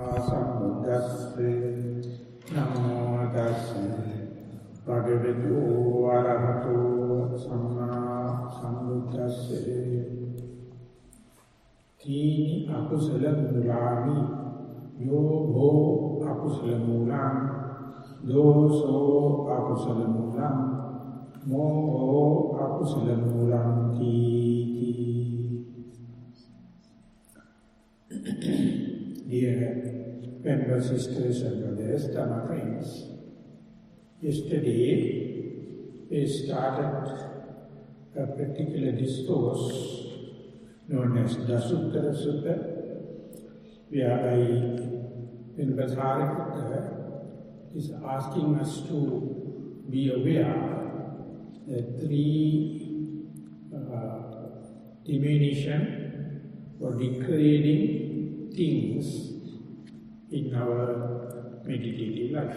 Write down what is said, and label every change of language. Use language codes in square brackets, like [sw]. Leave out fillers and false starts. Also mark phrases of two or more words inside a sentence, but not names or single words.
[pi] sambuddhasse namo tassa bhagavato arahato samma sambuddhasse tini akusala mulani yo bho akusala mulam doso akusala mulam moho akusala mulam ti. [en] Dear members, sisters and brothers, Dhamma friends, yesterday we started a particular discourse known as Dasuttara Sutta, whereby Vanaya is asking us to be aware that three diminution or degrading things in our meditative life.